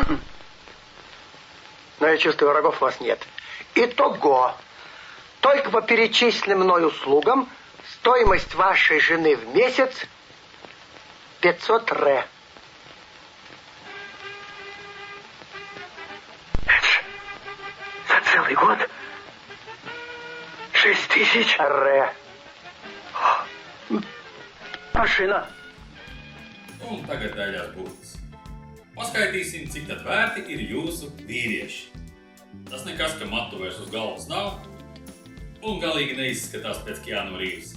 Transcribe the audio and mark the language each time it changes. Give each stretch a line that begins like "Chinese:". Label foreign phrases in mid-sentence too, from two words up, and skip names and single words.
Russian: Но я чувствую, врагов у вас нет. Итого, только по перечисленным мной услугам стоимость вашей жены в месяц 500 ре. Это ж за целый год 6000 ре.
Latvian: Mašīnā. Un tagad daļās būtis. Paskaitīsim, cik tad vērti ir jūsu vīrieši. Tas nekas, ka matu vairs uz galvas nav un galīgi neizskatās pēc Keanu Reeves.